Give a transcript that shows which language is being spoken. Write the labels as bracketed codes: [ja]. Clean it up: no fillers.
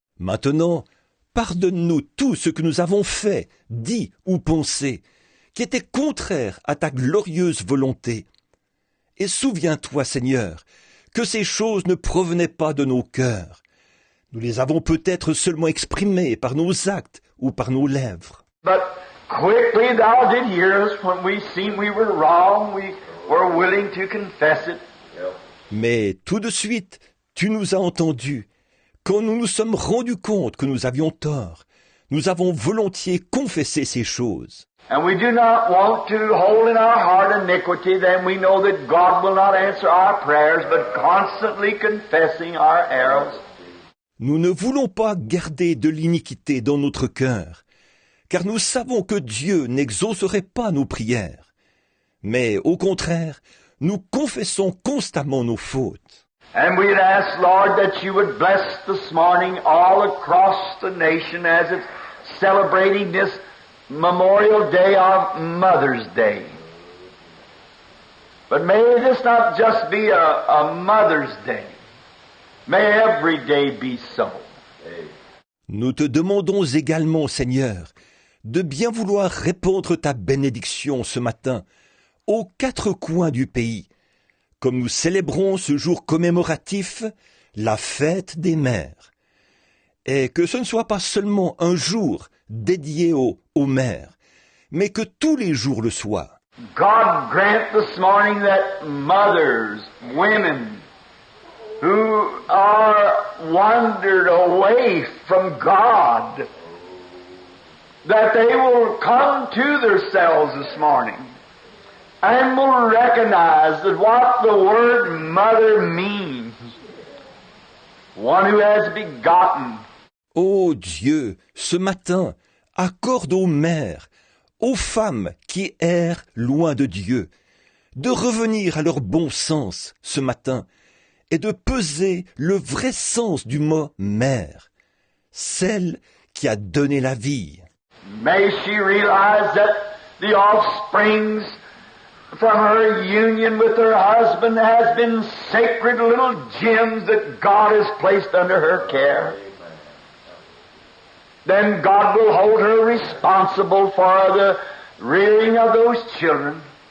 [fr] Maintenant, pardonne-nous tout ce que nous avons fait, dit ou pensé, qui était contraire à ta glorieuse volonté. Et souviens-toi, Seigneur, que ces choses ne provenaient pas de nos cœurs. Nous les avons peut-être seulement exprimées par nos actes ou par nos lèvres. [en] But quickly thou did hear us when we seen we were wrong. We were willing to confess it. [fr] Mais tout de suite, tu nous as entendus. Quand nous nous sommes rendus compte que nous avions tort, nous avons volontiers confessé ces choses. [en] And we do not want to hold in our heart iniquity, then we know that God will not answer our prayers, but constantly confessing our errors. [fr] Nous ne voulons pas garder de l'iniquité dans notre cœur, car nous savons que Dieu n'exaucerait pas nos prières. Mais au contraire, nous confessons constamment nos fautes. [en] And we'd ask, Lord, that you would bless this morning all across the nation as it's celebrating this Memorial Day of Mother's Day. But may this not just be a Mother's Day. May every day be so. [fr] Nous te demandons également, Seigneur, de bien vouloir répandre ta bénédiction ce matin aux quatre coins du pays, comme nous célébrons ce jour commémoratif, la fête des mères. Et que ce ne soit pas seulement un jour dédié aux mères, mais que tous les jours le soient. [en] God grant this morning that mothers, women, who are wandered away from God, that they will come to themselves this morning and will recognize that what the word mother means, one who has begotten. [fr] Ô Dieu, ce matin, accorde aux mères, aux femmes qui errent loin de Dieu, de revenir à leur bon sens ce matin et de peser le vrai sens du mot mère, celle qui a donné la vie. [en] May she realize that the offsprings from her union with her husband has been sacred little gems that God has placed under her care. Then God will hold her responsible for the rearing of those children.